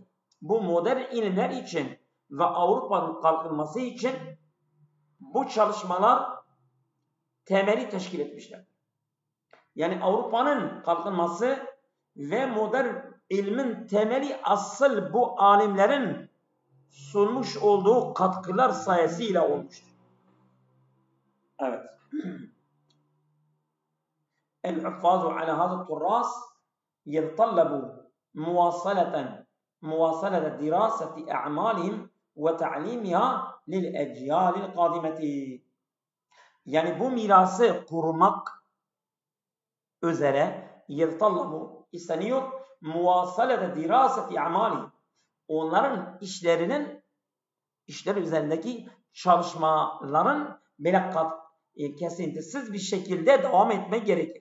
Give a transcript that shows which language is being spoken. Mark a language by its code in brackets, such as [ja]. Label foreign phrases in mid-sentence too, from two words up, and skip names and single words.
[tr] Bu modern ilimler için ve Avrupa'nın kalkınması için bu çalışmalar temeli teşkil etmişler. Yani Avrupa'nın kalkınması ve modern ilmin temeli asıl bu alimlerin sunmuş olduğu katkılar sayesinde olmuştur. Evet. [ar] الحفاظ على هذا التراث يتطلب مواصلة دراسة أعمالهم وتعليمها للأجيال القادمة. [tr] Yani bu mirası korumak üzere يتطلب isteniyor [ar] مواصلة دراسة أعمال, [tr] onların işler üzerindeki çalışmaların böyle kesintisiz bir şekilde devam etmek gerekir.